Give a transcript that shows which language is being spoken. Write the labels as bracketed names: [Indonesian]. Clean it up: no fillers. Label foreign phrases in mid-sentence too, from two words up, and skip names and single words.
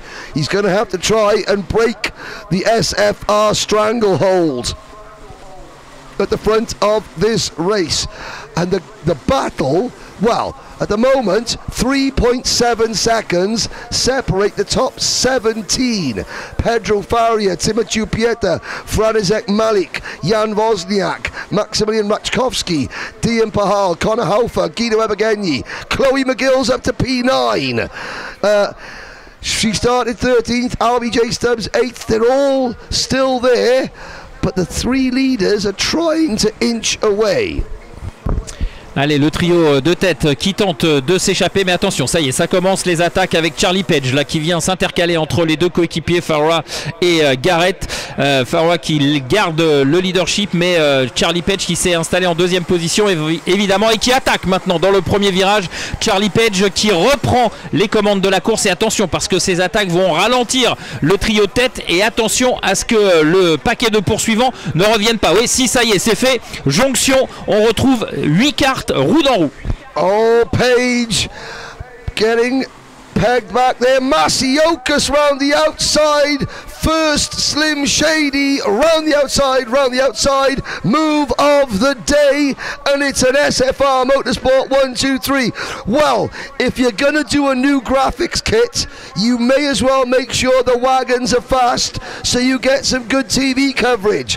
[English] He's going to have to try and break the SFR stranglehold at the front of this race. And the battle, well, at the moment 3.7 seconds separate the top 17. Pedro Faria, Timothy Pieta, Franizek Malik, Jan Wozniak, Maximilian Rachkovsky, Dian Pahal, Connor Hofer, Guido Ebergenyi, Chloe McGill's up to P9. She started 13th, RBJ Stubbs 8th. They're all still there, but the three leaders are trying to inch away. [French] Allez, le trio de tête qui tente de s'échapper, mais attention, ça y est, ça commence les attaques avec Charlie Page là qui vient s'intercaler entre les deux coéquipiers Farah et Garrett. Farah qui garde le leadership, mais Charlie Page qui s'est installé en deuxième position évidemment et qui attaque maintenant dans le premier virage. Charlie Page qui reprend les commandes de la course, et attention parce que ces attaques vont ralentir le trio de tête, et attention à ce que le paquet de poursuivants ne revienne pas. Oui, si, ça y est, c'est fait. Jonction, on retrouve 8 cartes roue dans roue. [English] Oh, Page getting pegged back there. Masiokas round the outside. First Slim Shady round the outside. Move of the day, and it's an SFR Motorsport 1, 2, 3. Well, if you're gonna do a new graphics kit, you may as well make sure the wagons are fast so you get some good TV coverage.